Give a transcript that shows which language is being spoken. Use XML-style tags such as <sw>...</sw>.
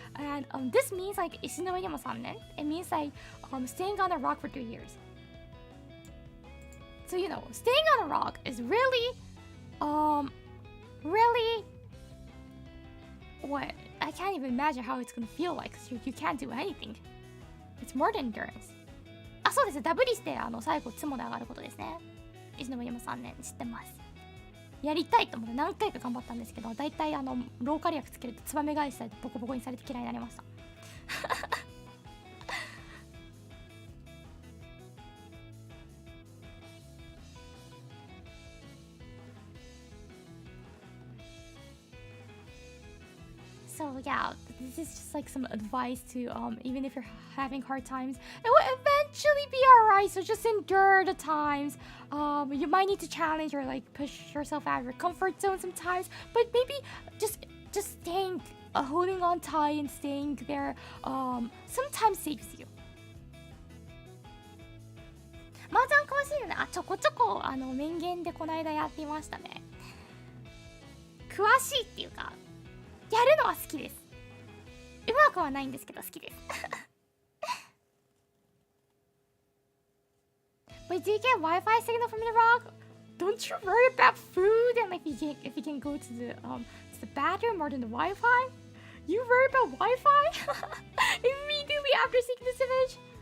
<en>And this means like</en> <ja>石の上にも3年.</ja> <en>It means like staying on a rock for 3 years. So you know, staying on a rock is really what I can't even imagine how it's gonna feel like because you can't do anything. It's more than endurance.</en> <ja>あ、そうです。ダブリして最後ツモで上がることですね。石の上にも3年知ってます。やりたいと思って何回か頑張ったんですけど、だいたいローカル薬つけるとツバメ返しされてボコボコにされて嫌いになりました。</ja> <en>So yeah, this is just like some advice to even if you're having hard times, it will eventually be alright. So just endure the times. You might need to challenge or like push yourself out of your comfort zone sometimes, but maybe just staying, holding on tight and staying there, sometimes saves you.</en> <ja>麻雀詳しいのね。ちょこちょこ面言でこの間やっていましたね。詳しいっていうか。やるのは好きです。うまくはないんですけど好きです。</ja> <en>But do you get Wi-Fi signal from the rock? Don't you worry about food and like if you can go to the bathroom or to the Wi-Fi? You worry about Wi-Fi? Immediately after seeing this image?</en>